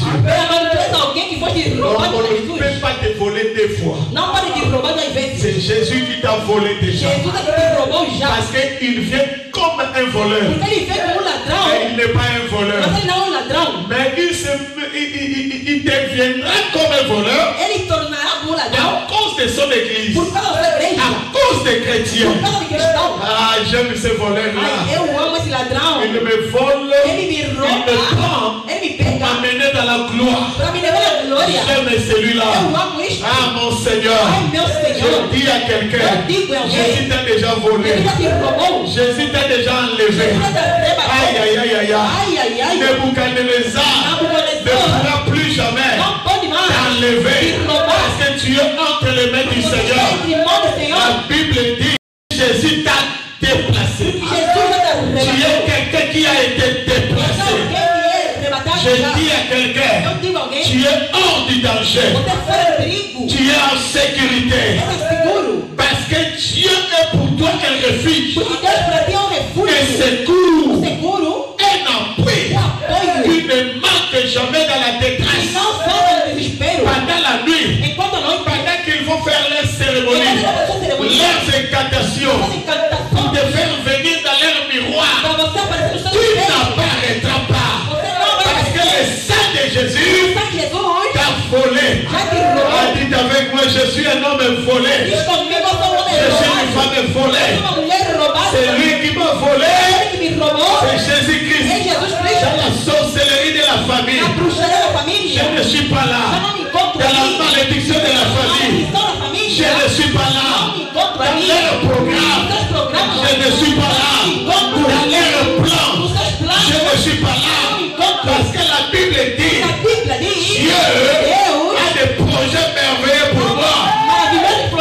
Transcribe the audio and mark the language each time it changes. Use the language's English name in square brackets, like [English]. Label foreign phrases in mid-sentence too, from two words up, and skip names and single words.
[Portuguese] Meu amado, tu és alguém que foi te [French] Donc, [Portuguese] roubado [French] on [Portuguese] por [French] ne [Portuguese] Jesus. [French] peut pas te voler deux fois. [Portuguese] Não pode te roubar duas vezes. [French] C'est Jésus qui t'a volé déjà. [Portuguese] Jesus é que te roubou já. [French] Parce qu'il vient comme un voleur. [Portuguese] Porque ele veio como um [French] Mais [Portuguese] ladrão. [French] il n'est pas un voleur. [Portuguese] Mas ele não é um ladrão. [French] Mais il deviendra comme un voleur [Portuguese] Ele tornará como um ladrão [French] à cause de son église, [Portuguese] por causa da igreja. [French] à cause des chrétiens. [Portuguese] Por causa de cristão. [French] Ah, j'aime ce voleur-là. [Portuguese] Ai, eu amo esse ladrão. [French] Il me vole, [Portuguese] Ele me [French] il me [Portuguese] rouba. [French] prend, [Portuguese] Ele me [French] pour [Portuguese] pega. [French] m'amener dans la gloire. [Portuguese] Para me levar à glória. [French] J'aime celui-là. [Portuguese] Eu amo isto. [French] Ah, mon Seigneur. [Portuguese] Ai, meu Senhor. [French] Je dis à quelqu'un, [Portuguese] Eu digo a alguém. [French] Jésus t'a déjà volé. [Portuguese] Ele já te roubou. [French] Jésus t'a déjà enlevé. [Portuguese] Ele já te arrebatou. [French] Aïe, aïe, aïe, aïe, aïe. [Portuguese] Ai, ai, ai. [French] Nebuchadnezzar ne [Portuguese] Nabucodonosor [French] pourra plus jamais [Portuguese] não pode mais [French] t'enlever [Portuguese] te roubar. [French] parce que tu es entre les mains du Seignor. [Portuguese] Entre mãos do Senhor. [French] La Bible dit Jésus t'a déplacé. [Portuguese] Jesus já te [French] Tu es [Portuguese] arrebatou. [French] quelqu'un qui a été [Portuguese] Você é [French] déplacé. [Portuguese] alguém que é arrebatado [French] Je [Portuguese] já. [French] dis à quelqu'un, [Portuguese] Eu digo a alguém. [French] tu es hors du danger. [Portuguese] Você é fora do perigo. [French] Tu es en sécurité. [Portuguese] Você é seguro. [French] Parce que Dieu est pour toi un refuge, [Portuguese] Porque Deus para ti é um [French] un [Portuguese] refúgio. [French] secours, [Portuguese] Seguro. [French] un appui [Portuguese] Apoio. [French] qui ne manque jamais dans la [Portuguese] E [French] détresse. [Portuguese] não falta no desespero. [French] Pendant la nuit, [Portuguese] Enquanto a noite. [French] pendant qu'ils vont faire leur cérémonie, [Portuguese] Enquanto a sua cerimônia. [French] leurs incantations, [Portuguese] Suas encantações. [French] pour te faire venir dans leur miroir, [Portuguese] Para você aparecer no seu [French] tu [Portuguese] espelho. [French] n'apparaîtras pas. [Portuguese] Você não vai [French] Parce que le sang de Jésus [Portuguese] pensar que Jesus [French] t'a volé. [Portuguese] já te roubou. [French] Ah, dites avec moi, je suis un homme volé. [Portuguese] Diz comigo, eu sou um homem [French] Je suis une [Portuguese] roubado. [French] femme [Portuguese] Eu [French] volée. [Portuguese] sou uma mulher roubada. [French] C'est lui qui m'a volé. [Portuguese] Ele que me roubou. [French] C'est Jésus-Christ. [Portuguese] É Jesus [French] Dans [Portuguese] Cristo. [French] la sorcellerie de la famille. [Portuguese] A bruxaria da [French] Je [Portuguese] família. [French] ne suis pas là. Dans la malédiction de la famille, je ne suis pas là. Dans leur programme, je ne suis pas là. Dans leur plan, je ne suis pas là. Parce que la Bible dit, Dieu a des projets merveilleux pour moi.